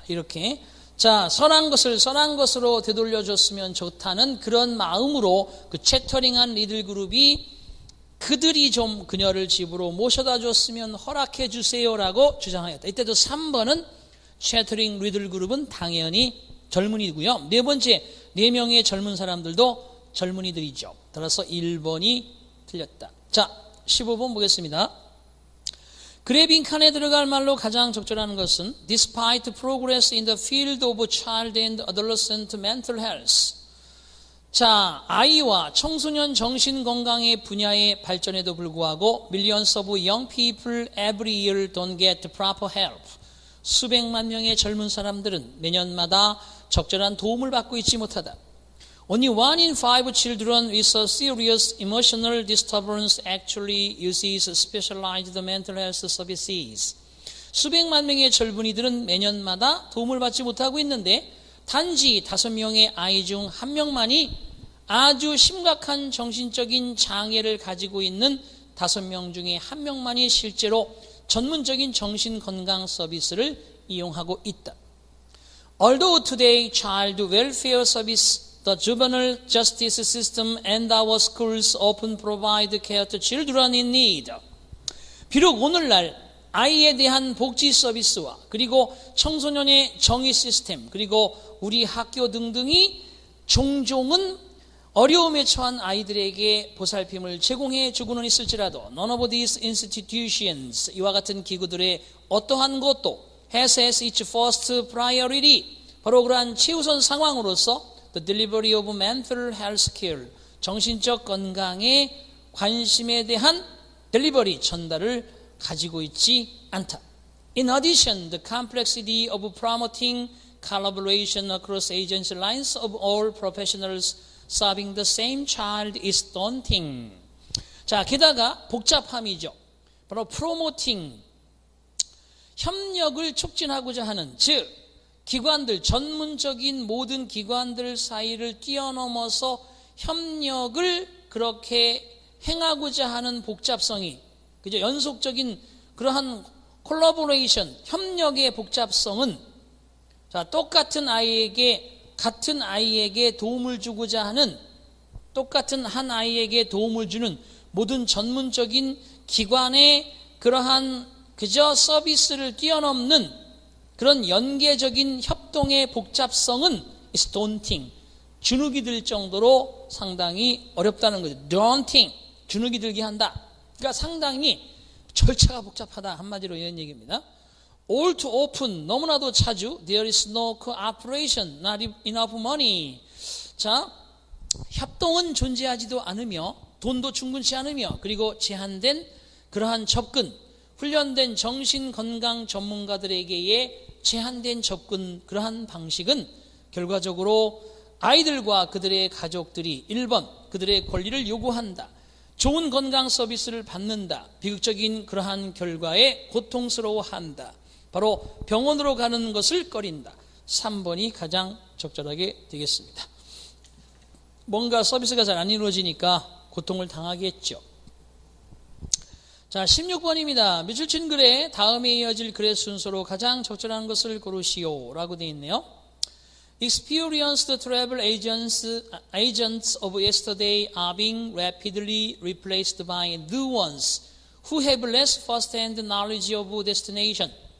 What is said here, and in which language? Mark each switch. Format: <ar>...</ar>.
<ko>이렇게, 자, 선한 것을 선한 것으로 되돌려 줬으면 좋다는 그런 마음으로 그 채터링한 리들 그룹이 그들이 좀 그녀를 집으로 모셔다 줬으면 허락해 주세요라고 주장하였다. 이때도 3번은 채터링 리들 그룹은 당연히 젊은이고요. 네 번째, 4명의 젊은 사람들도 젊은이들이죠. 따라서 1번이 틀렸다. 자, 15번 보겠습니다. 그래 빈칸에 들어갈 말로 가장 적절한 것은</ko> <en>Despite progress in the field of child and adolescent mental health.</en> <ko>자, 아이와 청소년 정신건강의 분야의 발전에도 불구하고</ko> <en>Millions of young people every year don't get proper help.</en> <ko>수백만 명의 젊은 사람들은 매년마다 적절한 도움을 받고 있지 못하다.</ko> <en>Only 1 in 5 children with a serious emotional disturbance actually uses specialized mental health services.</en> <ko>수백만 명의 젊은이들은 매년마다 도움을 받지 못하고 있는데 단지 5명의 아이 중 1명만이 아주 심각한 정신적인 장애를 가지고 있는 5명 중에 1명만이 실제로 전문적인 정신건강 서비스를 이용하고 있다.</ko> <en>Although today child welfare service, the juvenile justice system and our schools often provide care to children in need.</en> <ko>비록 오늘날 아이에 대한 복지 서비스와 그리고 청소년의 정의 시스템 그리고 우리 학교 등등이 종종은 어려움에 처한 아이들에게 보살핌을 제공해 주고는 있을지라도</ko> <en>none of these institutions</en> <ko>이와 같은 기구들의 어떠한 것도</ko> <en>has its first priority</en> <ko>바로 그러한 최우선 상황으로서</ko> <en>the delivery of mental health care</en> <ko>정신적 건강의 관심에 대한 델리버리 전달을 가지고 있지 않다.</ko> <en>In addition, the complexity of promoting collaboration across agency lines of all professionals serving the same child is daunting.</en> <ko>자, 게다가 복잡함이죠. 바로 promoting, 협력을 촉진하고자 하는, 즉 기관들, 전문적인 모든 기관들 사이를 뛰어넘어서 협력을 그렇게 행하고자 하는 복잡성이, 그죠? 연속적인 그러한 콜라보레이션, 협력의 복잡성은 자, 똑같은 아이에게 도움을 주고자 하는 똑같은 한 아이에게 도움을 주는 모든 전문적인 기관의 그러한 그저 서비스를 뛰어넘는 그런 연계적인 협동의 복잡성은</ko> <en>is daunting.</en> <ko>주눅이 들 정도로 상당히 어렵다는 거죠. daunting. 주눅이 들게 한다. 그러니까 상당히 절차가 복잡하다. 한마디로 이런 얘기입니다.</ko> <en>All too often,</en> <ko>너무나도 자주</ko> <en>there is no cooperation, not enough money.</en> <ko>자, 협동은 존재하지도 않으며 돈도 충분치 않으며 그리고 제한된 그러한 접근, 훈련된 정신건강 전문가들에게의 제한된 접근 그러한 방식은 결과적으로 아이들과 그들의 가족들이 1번 그들의 권리를 요구한다. 좋은 건강 서비스를 받는다. 비극적인 그러한 결과에 고통스러워한다. 바로 병원으로 가는 것을 꺼린다. 3번이 가장 적절하게 되겠습니다. 뭔가 서비스가 잘 안 이루어지니까 고통을 당하겠죠. 자, 16번입니다. 며칠 친 글에 다음에 이어질 글의 순서로 가장 적절한 것을 고르시오 라고 되어 있네요.</ko> <en>Experienced travel agents of yesterday are being rapidly replaced by new ones who have less first-hand knowledge of destination.</en>